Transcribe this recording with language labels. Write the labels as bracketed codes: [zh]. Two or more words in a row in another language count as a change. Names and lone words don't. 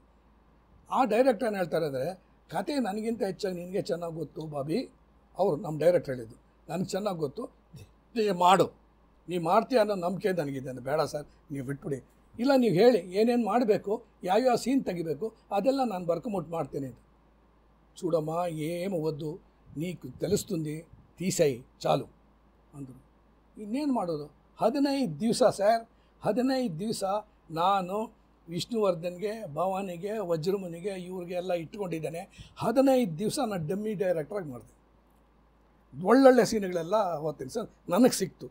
[kn] ಆ ಡೈರೆಕ್ಟರ್ ಏನು ಹೇಳ್ತಾರೆ ಅಂದರೆ, ಕತೆ ನನಗಿಂತ ಹೆಚ್ಚಾಗಿ ನಿನಗೆ ಚೆನ್ನಾಗಿ ಗೊತ್ತು ಬಾಬಿ. ಅವರು ನಮ್ಮ ಡೈರೆಕ್ಟರ್ ಹೇಳಿದ್ದು, ನನಗೆ ಚೆನ್ನಾಗಿ ಗೊತ್ತು, ಮಾಡು, ನೀವು ಮಾಡ್ತೀಯ ಅನ್ನೋ ನಂಬಿಕೆ ನನಗಿದೆ. ಬೇಡ ಸರ್, ನೀವು ಬಿಟ್ಬಿಡಿ. ಇಲ್ಲ, ನೀವು ಹೇಳಿ ಏನೇನು ಮಾಡಬೇಕು, ಯಾವ್ಯಾವ ಸೀನ್ ತೆಗಿಬೇಕು, ಅದೆಲ್ಲ ನಾನು ಬರ್ಕೊಂಬಿಟ್ಟು ಮಾಡ್ತೀನಿ ಅಂತ. [te] చూడమ్మా ఏం వద్దు, నీకు తెలుస్తుంది, తీసేయి చాలు ಅಂದರು. [kn] ಇನ್ನೇನು ಮಾಡೋದು? 15 ದಿವಸ ಸರ್, 15 ದಿವಸ ನಾನು ವಿಷ್ಣುವರ್ಧನ್ಗೆ, ಭವಾನಿಗೆ, ವಜ್ರಮುನಿಗೆ ಇವ್ರಿಗೆಲ್ಲ ಇಟ್ಕೊಂಡಿದ್ದೇನೆ. 15 ದಿವಸ ನಾನು ಡಮ್ಮಿ ಡೈರೆಕ್ಟ್ರಾಗಿ ಮಾಡಿದೆ. ಒಳ್ಳೊಳ್ಳೆ ಸೀನ್ಗಳೆಲ್ಲ ಓದ್ತೀನಿ ಸರ್, ನನಗೆ ಸಿಕ್ತು.